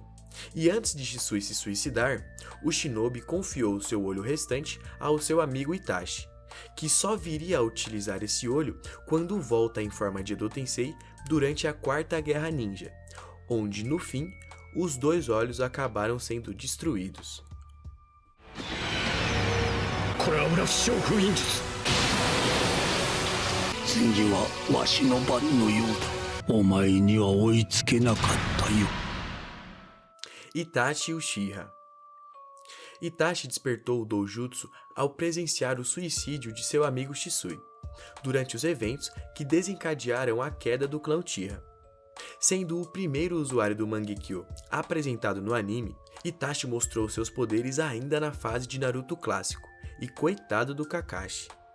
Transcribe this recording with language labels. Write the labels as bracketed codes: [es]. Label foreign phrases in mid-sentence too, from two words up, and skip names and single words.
[pt] E antes de Shisui se suicidar, o shinobi confiou seu olho restante ao seu amigo Itachi, que só viria a utilizar esse olho quando volta em forma de Edo Tensei durante a Quarta Guerra Ninja, onde, no fim, os dois olhos acabaram sendo destruídos. [ja] 次はわしの番のようだ。お前には追いつけなかったよ。 [pt] Itachi Uchiha. Itachi despertou o Doujutsu ao presenciar o suicídio de seu amigo Shisui, durante os eventos que desencadearam a queda do clã Uchiha. Sendo o primeiro usuário do Mangekyo apresentado no anime, Itachi mostrou seus poderes ainda na fase de Naruto clássico, e coitado do Kakashi.